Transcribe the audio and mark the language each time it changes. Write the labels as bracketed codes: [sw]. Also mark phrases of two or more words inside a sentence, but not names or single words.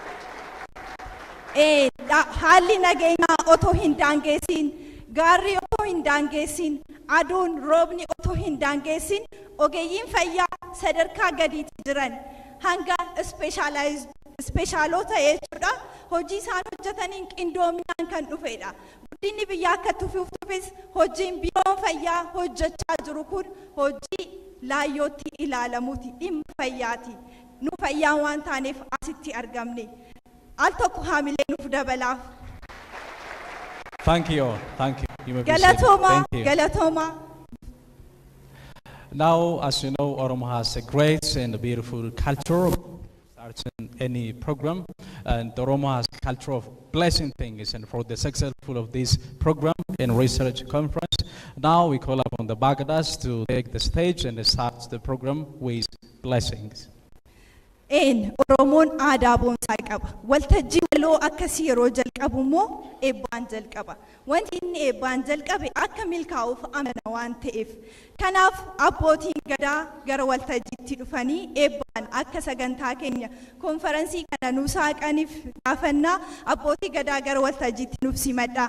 [om] Haalli nageenyaa otoo hin daangessin, gaarri otoo hin daangessin, aduun roobni otoo hin daangessin, ogeeyyiin fayyaa sadarkaa gadiitti jiran hanga ispeeshaalota jechuudha hojii isaan hojjetaniin qindoominaan kan dhufedha. Guddinni biyyaa akka tufuufis hojiin Biiroon Fayyaa hojjechaa jiru kun hojii laayyootti ilaalamuuti, dhimma fayyaati. Nu fayyaan waan taaneef asitti argamne. [en] Thank you all. Thank you. You may be [om] Galatoma, [en] seated. Thank you. [om] Galatoma. [en] Now, as you know, Oromo has a great and beautiful culture of starting any program, and Oromo has a culture of blessing things. And for the successful of this program and research conference, now we call upon the Bagadas to take the stage and start the program with blessings. [om] Oromoon aadaa boonsaa qaba. Waltajjii waloo akkasii yeroo jalqabu immoo eebbaan jalqaba. Wanti inni eebbaan jalqabe akka milkaa'uuf amana waan ta'eef. Kanaaf abbootiin gadaa gara waltajjiitti dhufanii eebbaan akka sagantaa keenya konferansii kana nuu saaqaniif gaafannaa abbootii gadaa gara waltajjiitti nuuf simadhaa.